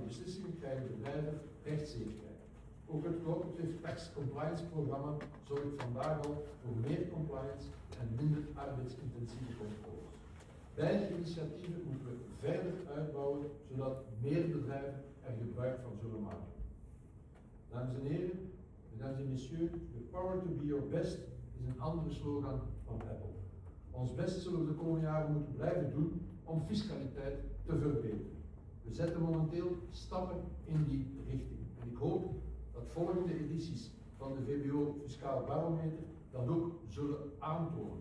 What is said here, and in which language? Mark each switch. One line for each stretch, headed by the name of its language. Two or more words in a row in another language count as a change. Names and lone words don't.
Dutch: Via voorafgaande beslissingen krijgen bedrijven rechtszekerheid. Ook het Cooperative Tax Compliance programma zorgt vandaag al voor meer compliance en minder arbeidsintensieve controles. Beide initiatieven moeten we verder uitbouwen, zodat meer bedrijven er gebruik van zullen maken. Dames en heren,
French: mesdames et messieurs,
English: the power to be your best
Dutch: is een andere slogan van Apple. Ons best zullen we de komende jaren moeten blijven doen om fiscaliteit te verbeteren. We zetten momenteel stappen in die richting. En ik hoop dat volgende edities van de VBO Fiscaal Barometer dat ook zullen aantonen.